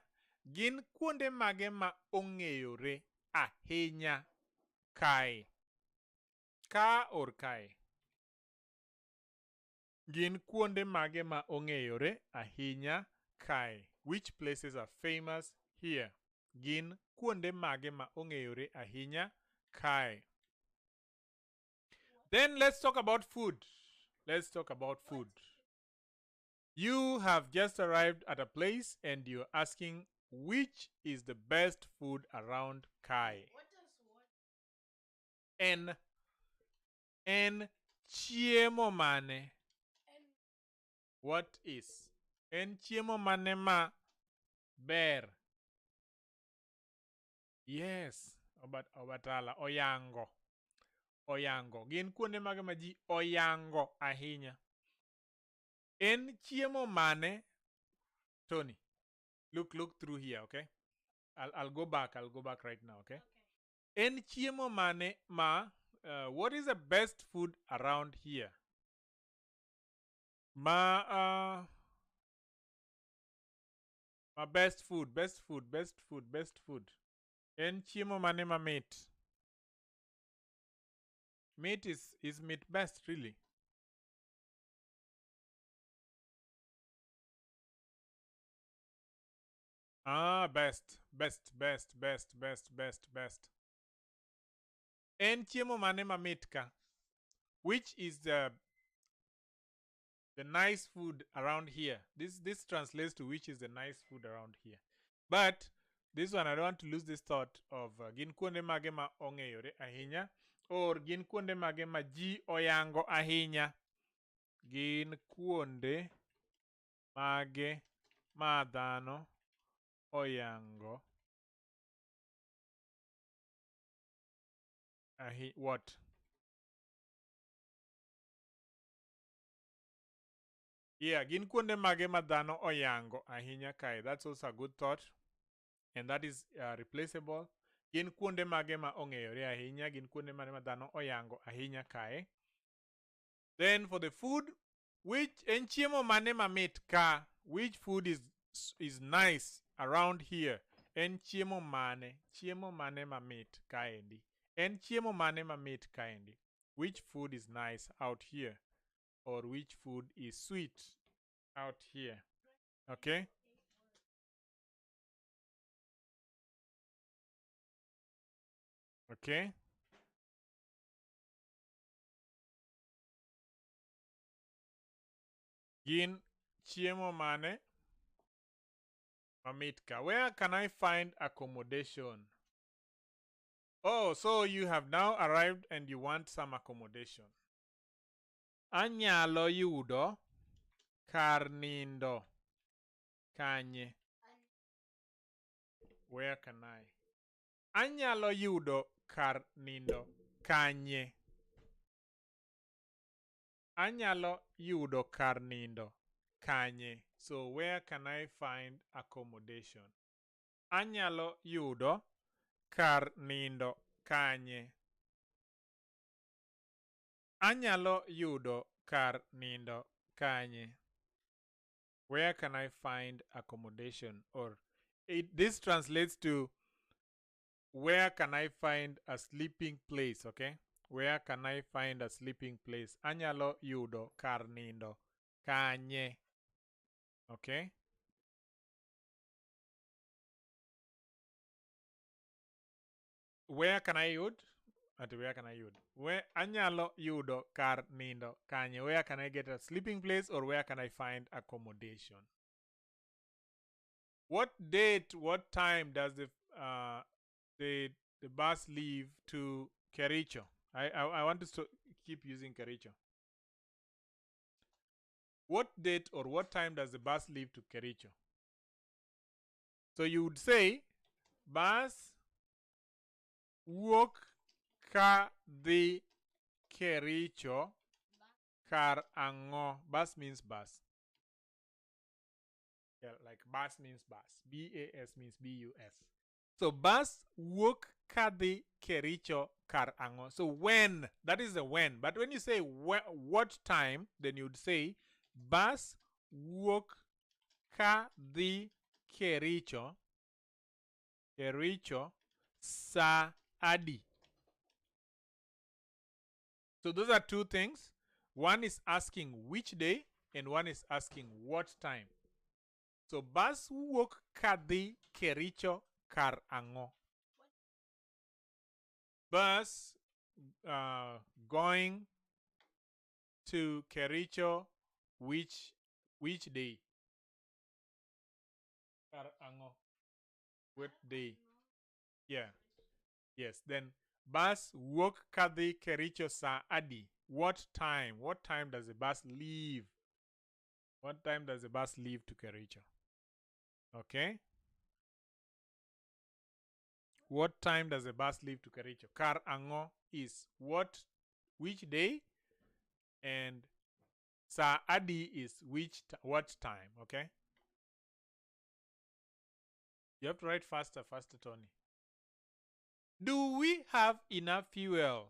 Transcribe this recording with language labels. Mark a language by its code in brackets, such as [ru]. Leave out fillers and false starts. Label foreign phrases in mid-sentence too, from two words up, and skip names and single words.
[luo] Gin kuonde mage ma ong'eyore ahinya kae. Ka or kae? Gin kuonde mage ma ong'eyore ahinya kae. [en] Which places are famous here? [luo] Gin kuonde mage ma ong'eyore ahinya kae. [en] Then let's talk about food. Let's talk about food. You have just arrived at a place and you're asking which is the best food around Kai. [luo] En chiemo mane. [en] What is? [luo] En chiemo mane ma ber. Yes. Obatala. Oyango. Oyango. Gin kuonde mage ma ji oyango ahinya. En chiemo mane. [en] Tony, look through here, okay? I'll go back. I'll go back right now, okay? [luo] En chiemo mane ma. [en] What is the best food around here? My best food. [luo] En chiemo mane ma meat. [en] Meat is meat best, really. Best. [luo] En chiemo mane ma meat ka. [en] Which is the nice food around here? This translates to which is the nice food around here. But this one, I don't want to lose this thought of [luo] gin kuonde mage ma ong'eyore ahinya, [en] or [luo] gin kuonde mage ma ji oyango ahinya. Gin kuonde mage ma dhano oyango what? [en] Yeah, [luo] gin kuonde mage ma dhano oyango ahinya kae. [en] That's also a good thought. And that is replaceable. [luo] Gin kuonde mage ma ong'eyore ahinya. Gin kuonde mage ma dhano oyango ahinya kae. [en] Then for the food, which [luo] en chiemo mane ma mit ka? [en] Which food is nice around here? [luo] En chiemo mane? Chiemo mane ma mit kaendi? En chiemo mane ma mit kaendi? [en] Which food is nice out here? Or which food is sweet out here? Okay? Okay? [luo] Gin chiemo mane mamitka. [en] Where can I find accommodation? Oh, so you have now arrived and you want some accommodation. [luo] Anyalo yudo kar nindo kanye. [en] Where can I? [luo] Anyalo yudo kar nindo kanye. Anyalo yudo kar nindo kanye. [en] So where can I find accommodation? [luo] Anyalo yudo kar nindo kanye. Anyalo yudo kar nindo kanye. [en] Where can I find accommodation? Or this translates to where can I find a sleeping place, okay? Where can I find a sleeping place? [luo] Anyalo yudo kar nindo kanye. [en] Okay? Where can I yud? Where can I yud? [luo] Where anyalo yudo kar nindo kanye? [en] Where can I get a sleeping place, or where can I find accommodation? What date, what time does the bus leave to Kericho? I want to keep using Kericho. What date or what time does the bus leave to Kericho? So you would say [luo] bus wuok ka dhi Kericho kar ang'o. [en] Bus means bus. Yeah, like bus means bus. B-A-S means B-U-S. So [luo] bus wuok kadhi Kericho kar ang'o. [en] So when, that is the when. But when you say what time, then you'd say [luo] bus wuok kadhi Kericho sa adi. [en] So those are two things. One is asking which day and one is asking what time. [luo] So bus wuok kadhi Kericho kar ang'o. [en] Bus going to Kericho which day? [luo] Kar ang'o. [en] What day? Yeah. Yes. Then [luo] bus wuok kadhi Kericho sa adi. [en] What time? What time does the bus leave? What time does the bus leave to Kericho? Okay. What time does the bus leave to Kericho? [luo] Kar ang'o [en] is which day, and [luo] sa adi [en] is what time, okay? You have to write faster, Tony. Do we have enough fuel?